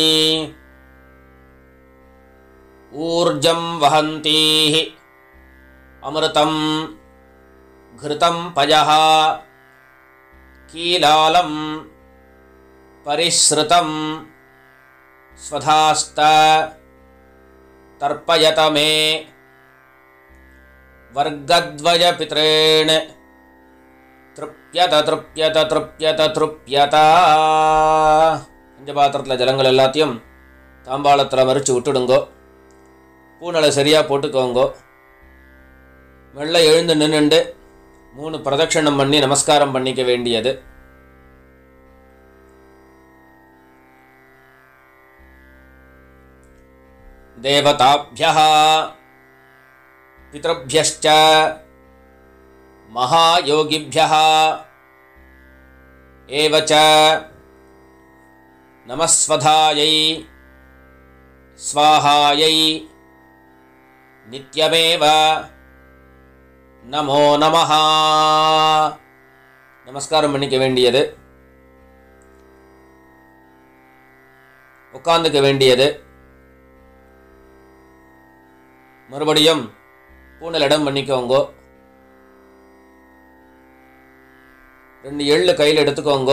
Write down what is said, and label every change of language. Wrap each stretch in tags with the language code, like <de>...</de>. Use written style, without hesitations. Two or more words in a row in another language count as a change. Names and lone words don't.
<sa>ऊर्जं वहन्तीः अमृतं घृतं पयः कीलालं परिश्रुतं स्वधास्त तर्पयत मे। वर्गद्वयपितॄन् तृप्यत तृप्यत तृप्यत तृप्यत.</sa> <ta>பஞ்சபாத்திரத்தில் ஜலங்கள் எல்லாத்தையும் தாம்பாளத்தில் மறித்து விட்டுடுங்கோ. பூனலை சரியாக போட்டுக்கோங்கோ. மெல்ல எழுந்து நின்றுண்டு 3 பிரதட்சணம் பண்ணி நமஸ்காரம் பண்ணிக்க வேண்டியது.</ta> <sa>தேவதாभ्यः पितृभ्यश्च महायोगिभ्यः एव च नमस्वधायै स्वाहायै नित्यमेव नमो नमः.</sa> <ta>நமஸ்காரம் பண்ணிக்க வேண்டியது. உட்கார்ந்துக்க வேண்டியது. மறுபடியும் பூனல் இடம் பண்ணிக்கோங்கோ. 2 எள்ளு கையில் எடுத்துக்கோங்கோ.</ta>